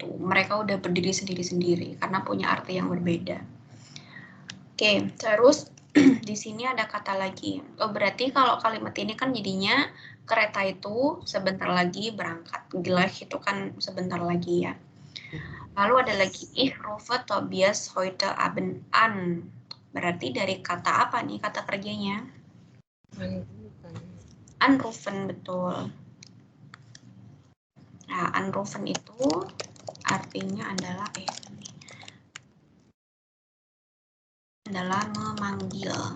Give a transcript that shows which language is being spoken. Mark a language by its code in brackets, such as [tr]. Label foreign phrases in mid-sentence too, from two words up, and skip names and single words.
[id] Mereka udah berdiri sendiri-sendiri karena punya arti yang berbeda. Oke, terus di sini ada kata lagi. Oh, berarti kalau kalimat ini kan jadinya kereta itu sebentar lagi berangkat. Gleich itu kan sebentar lagi ya. Lalu ada lagi [de] ich rufe Tobias heute Abend an. [id] Berarti dari kata apa nih kata kerjanya? Anrufen, betul. Nah, anrufen itu artinya adalah memanggil.